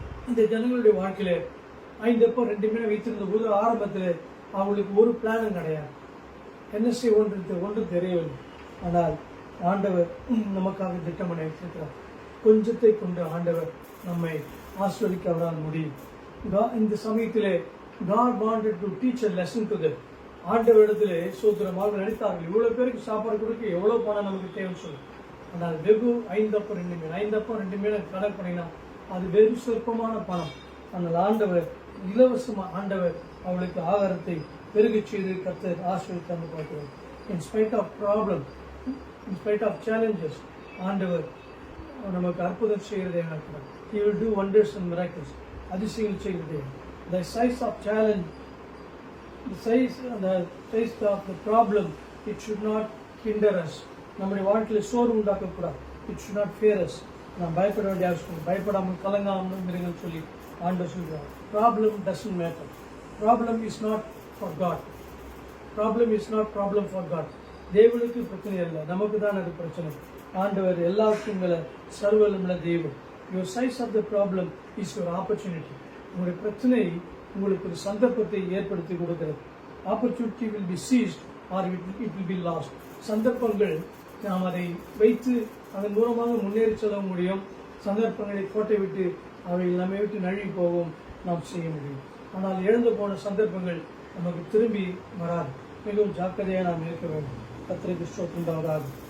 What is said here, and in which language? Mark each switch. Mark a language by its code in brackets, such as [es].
[ta] இந்த ஜனங்களுடைய வாழ்க்கையில 5 அப்பம் 2 மீனை வைத்திருந்த போது ஆரம்பத்தில் அவங்களுக்கு ஒரு பிளானும் கிடையாது. என்ன செய்ய ஒன்று தெரியவில்லை. ஆனால் ஆண்டவர் நமக்காக திட்டம் பண்ணி வைத்திருக்கிறார். கொஞ்சத்தை கொண்டு ஆண்டவர் நம்மை ஆஸ்வதிக்க அவரால் முடியும். இந்த சமயத்திலே [en] God wanted to teach a lesson to them. [ta] ஆண்டவரிடத்திலே சோத்திரமாக நடித்தார்கள். இவ்வளவு பேருக்கு சாப்பாடு கொடுக்க எவ்வளவு பணம் நமக்கு தேவைன்னு சொல்லி. ஆனால் வெகு 5 அப்பம் 2 மீன் 5 அப்பம் 2 மீனை கணக்கு பண்ணினா அது வெறும் சொற்பமான பணம். ஆனால் ஆண்டவர் இலவசமாக ஆண்டவர் அவளுக்கு ஆகாரத்தை பெருக செய்து கர்த்தர் ஆசீர்வதித்து பார்க்கிறோம். [en] In spite of problem, in spite of challenges, [ta] ஆண்டவர் நமக்கு அற்புதம் செய்கிறதே நடக்கிறார். [en] He will do wonders and miracles. [ta] அதிசயங்கள் செய்கிறதே. [en] The size of challenge, the size of the problem, it should not hinder us. [ta] நம்முடைய வாழ்க்கையில் சோர்வு உண்டாக்கக்கூடாது. [en] It should not fear us. [ta] நாம் பயப்பட வேண்டிய அவசியம், பயப்படாமல் கலங்காமல் இருங்கள் சொல்லி ஆண்டவர் சொல்கிறார். [en] Problem doesn't matter. Problem is not for God. Problem is not problem for God. [ta] தேவனுக்கு பிரச்சனை இல்லை, நமக்கு தான் அது பிரச்சனை. ஆண்டவர் எல்லாருக்கும் மேல சர்வவல்லமையுள்ள தேவன். [en] Your size of the problem is your opportunity. [ta] உங்களுடைய பிரச்சனை உங்களுக்கு ஒரு சந்தர்ப்பத்தை ஏற்படுத்தி கொடுக்கிறது. [en] Opportunity will be seized or it will be lost. [ta] சந்தர்ப்பங்கள் நாம் அதை வைத்து அதன் மூலமாக முன்னேறி செல்ல முடியும். சந்தர்ப்பங்களை கோட்டை விட்டு அவை நம்மை விட்டு நழுவி போகவும் நாம் செய்ய முடியும். ஆனால் இழந்து போன சந்தர்ப்பங்கள் நமக்கு திரும்பி வராது. மிகவும் ஜாக்கிரதையாக நாம் இருக்க வேண்டும். கர்த்தருக்கு ஸ்தோத்திரம்.